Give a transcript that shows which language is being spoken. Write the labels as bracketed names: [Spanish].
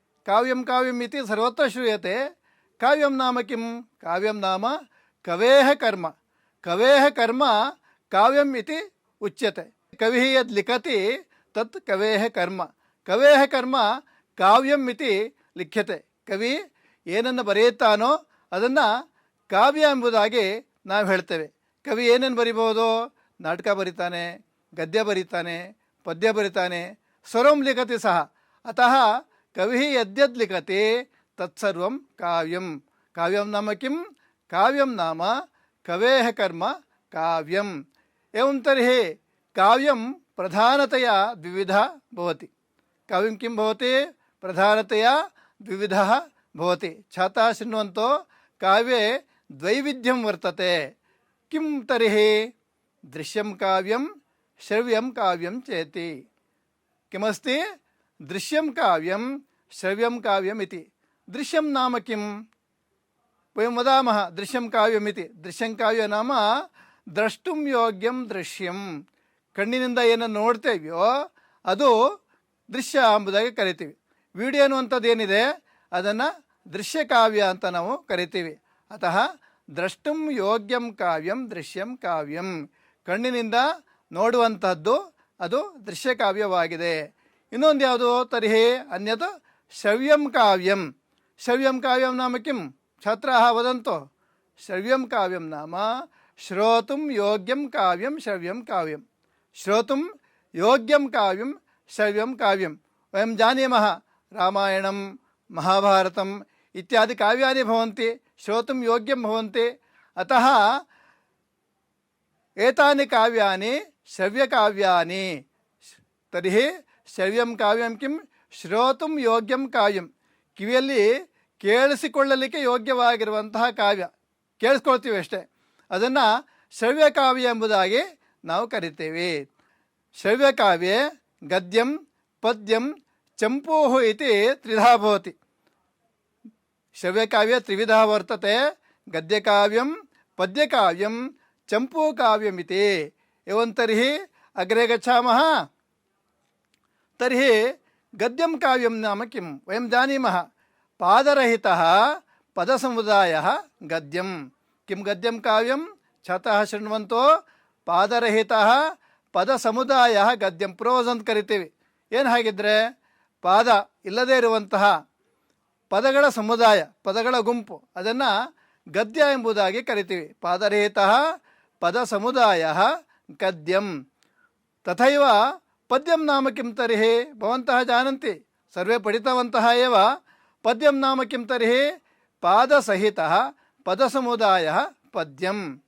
[Sanskrit] काव्यम् इति सर्वत्र श्रूयते। काव्यं नाम किं? काव्यं नाम कवेः कर्म। कवेः कर्म काव्यम् इति उच्यते। कविः यद् लिखति तत् कवेः कर्म। कवेः कर्म काव्यम् इति लिख्यते। [Kannada] कवि ಏನನ್ನು ಬರೆಯುತ್ತಾನೋ ಅದನ್ನು ಕಾವ್ಯ ಎಂಬುದಾಗಿ ನಾವು ಹೇಳ್ತೇವೆ. ಕವಿ ಏನೇನು ಬರಿಬೋದು? ನಾಟಕ ಬರಿತಾನೆ, ಗದ್ಯ ಬರಿತಾನೆ, ಪದ್ಯ ಬರಿತಾನೆ, [Sanskrit] ಸ್ವರಂ ಲಿಖತಿ ಸಹ. ಅತಃ ಕವಿ ಯದ್ಯದ್ ಲಿಖತಿ ತತ್ಸರ್ವಂ ಕಾವ್ಯಂ. ಕಾವ್ಯಂ ನಾಮ ಕಿಂ? ಕಾವ್ಯಂ ನಾಮ ಕವೇಃ ಕರ್ಮ ಕಾವ್ಯಂ. एवं तर्हि काव्यं प्रधानतया द्विविधः भवति। काव्यं किं भवति? प्रधानतया द्विविधः भवति। छात्राः शृण्वन्तु, काव्ये द्वैविध्यं वर्तते। किं तर्हि? दृश्यं काव्यं श्रव्यं काव्यं चेति। किमस्ति? दृश्यं काव्यं श्रव्यं काव्यम् इति। दृश्यं नाम किं? वयं वदामः दृश्यं काव्यम् इति। दृश्यं काव्य नाम द्रष्टुं योग्यं दृश्यं. [Kannada] ಕಣ್ಣಿನಿಂದ ಏನು ನೋಡ್ತೇವೆಯೋ ಅದು ದೃಶ್ಯ ಎಂಬುದಾಗಿ ಕರಿತೀವಿ. ವಿಡಿಯೋ ಅನ್ನುವಂಥದ್ದು ಏನಿದೆ ಅದನ್ನು ದೃಶ್ಯಕಾವ್ಯ ಅಂತ ನಾವು ಕರಿತೀವಿ. [Sanskrit] ಅತಃ ದ್ರಷ್ಟುಂ ಯೋಗ್ಯಂ ಕಾವ್ಯಂ ದೃಶ್ಯಂ ಕಾವ್ಯಂ. [Kannada] ಕಣ್ಣಿನಿಂದ ನೋಡುವಂಥದ್ದು ಅದು ದೃಶ್ಯಕಾವ್ಯವಾಗಿದೆ. ಇನ್ನೊಂದು ಯಾವುದು [Sanskrit] ತರ್ಹಿ? ಅನ್ಯತ್ ಶ್ರವ್ಯಂ ಕಾವ್ಯಂ. ಶ್ರವ್ಯಂ ಕಾವ್ಯಂ ನಾಮ ಕಿಂ? ಛಾತ್ರಾः ವದಂತು. ಶ್ರವ್ಯಂ ಕಾವ್ಯಂ ನಾಮ श्रोतुं योग्यं काव्यं श्रव्यं काव्यं. श्रोतुं योग्यं काव्यं श्रव्यं काव्यं. वयं जानीमः रामायणं महाभारतम् इत्यादि काव्यानि भवन्ति, श्रोतुं योग्यं भवन्ति. अतः एतानि काव्यानि श्रव्यकाव्यानि. तर्हि श्रव्यं काव्यं किं? श्रोतुं योग्यं काव्यं. [Kannada] ಕಿವಿಯಲ್ಲಿ ಕೇಳಿಸಿಕೊಳ್ಳಲಿಕ್ಕೆ ಯೋಗ್ಯವಾಗಿರುವಂತಹ ಕಾವ್ಯ. ಕೇಳಿಸ್ಕೊಳ್ತೀವಿ ಅಷ್ಟೇ, ಅದನ್ನು ಶ್ರವ್ಯಕಾವ್ಯ ಎಂಬುದಾಗಿ ನಾವು ಕರಿತೇವೆ. [Sanskrit] ಶ್ರವ್ಯಕಾವ್ಯೆ ಗದ್ಯಂ ಪದ್ಯಂ ಚಂಪೂಃ ಇತಿ ತ್ರಿಧಾ ಭವತಿ. ಶ್ರವ್ಯಕಾವ್ಯ ತ್ರಿವಿಧಃ ವರ್ತತೆ. ಗದ್ಯಕಾವ್ಯಂ ಪದ್ಯಕಾವ್ಯಂ ಚಂಪೂಕಾವ್ಯಮಿತಿ. एवं तर्हि अग्रे गच्छामः. तर्हि गद्यं काव्यं नाम किं? वयं जानीमः पादरहितः पदसमुदायः गद्यं. किं गद्यं काव्यं? छात्राः शृण्वन्तु. ಪಾದರಹಿತಃ ಪದ ಸಮುದಾಯ ಗದ್ಯಂ. [Kannada] ಪ್ರೋಸ್ ಅಂತ ಕರಿತೀವಿ. ಏನು ಹಾಗಿದ್ರೆ? ಪಾದ ಇಲ್ಲದೇ ಇರುವಂತಹ ಪದಗಳ ಸಮುದಾಯ, ಪದಗಳ ಗುಂಪು, ಅದನ್ನು ಗದ್ಯ ಎಂಬುದಾಗಿ ಕರಿತೀವಿ. [Sanskrit] ಪಾದರಹಿತಃ ಪದ ಸಮುದಾಯ ಗದ್ಯಂ. ತಥೈವ ಪದ್ಯಂ ನಾಮ ಕಿಂ ತರ್हि? ಭವಂತಃ जानन्ति, सर्वे पठितवन्तः एव. पद्यं नाम किं तर्हि? पादसहितः पदसमुदायः पद्यं.